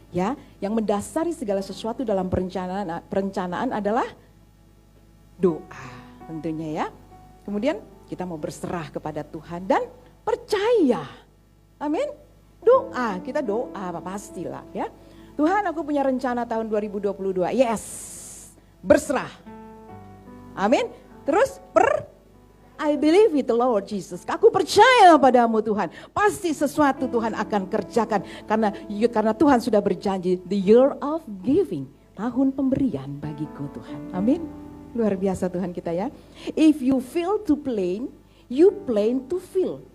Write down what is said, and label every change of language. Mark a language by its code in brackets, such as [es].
[id] Ya, yang mendasari segala sesuatu dalam perencanaan adalah doa tentunya ya. Kemudian kita mau berserah kepada Tuhan dan percaya. Amin. Doa, kita doa pastilah ya. Tuhan, aku punya rencana tahun 2022. [en] Yes. [id] Berserah. Amin. Terus [en] I believe it, Lord Jesus. [id] Aku percaya padamu Tuhan. Pasti sesuatu Tuhan akan kerjakan. Karena Tuhan sudah berjanji. [en] The year of giving. [id] Tahun pemberian bagiku Tuhan. Amin. Luar biasa Tuhan kita ya. [en] If you fail to plan, you plan to feel.